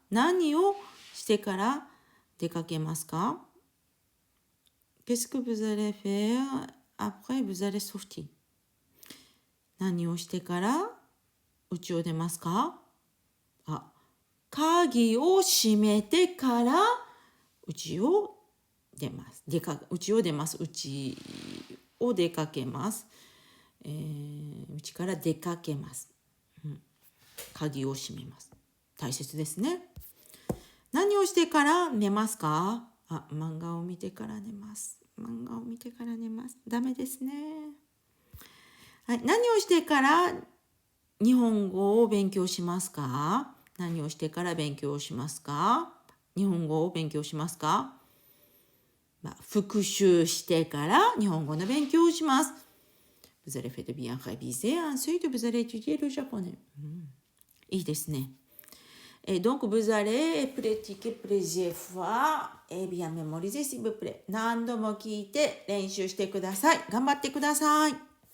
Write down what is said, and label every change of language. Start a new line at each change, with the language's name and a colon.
Japanese: 何をしてから出かけますか？
French: Qu'est-ce que vous allez faire après vous allez sortir?
Japanese: 何をしてから家を出ますか？鍵を閉めてから家を出ます。家を出ます。家を出かけます。家から出かけます。鍵を閉めます。大切ですね。何をしてから寝ますか？漫画を見てから寝ます。漫画を見てから寝ます。ダメですね。はい、何をしてから日本語を勉強しますか？何をしてから勉強しますか？日本語を勉強しますか？復習してから日本語の勉強をします。
French: Vous allez faire de bien réviser, ensuite vous allez étudier le japonais.
Japanese: いいですね。
French: Donc vous allez pratiquer plusieurs fois et bien mémoriser s'il vous plaît.
Japanese: 何度も聞いて練習してください。頑張ってください。